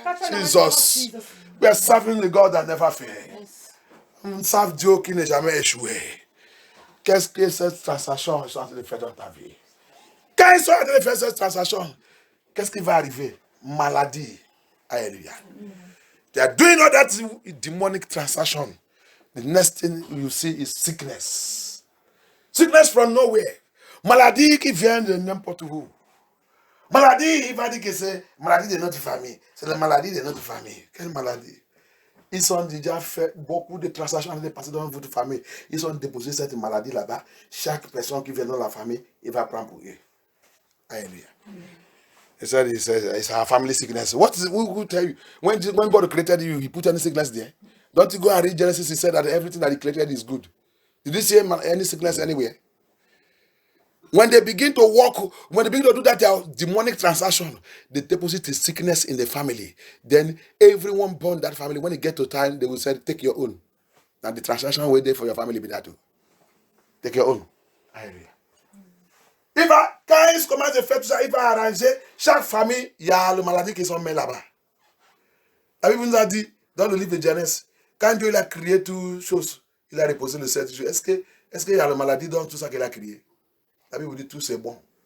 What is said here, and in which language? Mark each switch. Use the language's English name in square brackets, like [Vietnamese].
[English] Jesus. We are serving the God that never fails. [French] On serve Dieu qui n'est jamais échoué. Qu'est-ce que cette transaction est en train de faire dans ta vie? Quand ils sont en train de faire cette transaction, qu'est-ce qui va arriver? Maladie. Alléluia. [English] They are doing all that demonic transaction. The next thing you see is sickness. Sickness from nowhere. [French] Maladie qui vient de n'importe où. Maladie, il va dire que c'est maladie de notre famille. C'est la maladie de notre famille. Quelle maladie? Ils ont déjà fait beaucoup de transactions de passer dans votre famille. Ils ont déposé cette maladie là-bas. Chaque personne qui vient dans la famille, il va prendre pour eux. Alléluia. [English] He said, it's our family sickness. Who tell you? When God created you, he put any sickness there? Don't you go and read Genesis? He said that everything that he created is good. Did you see any sickness anywhere? When they begin to walk, when they begin to do that demonic transaction, they deposit the sickness in the family. Then everyone born that family, when it get to time, they will say, take your own. Now the transaction will there for your family be that too. Take your own. Hallelujah. [French] Quand ils commencent à faire tout ça, il va arranger chaque famille, il y a le maladie qui sont mis là-bas. La Bible nous a dit, dans le livre de Genèse, quand Dieu il a créé toutes choses, il a reposé le 7 jours. Est-ce qu'il y a la maladie dans tout ça qu'il a créé? La Bible dit tout c'est bon.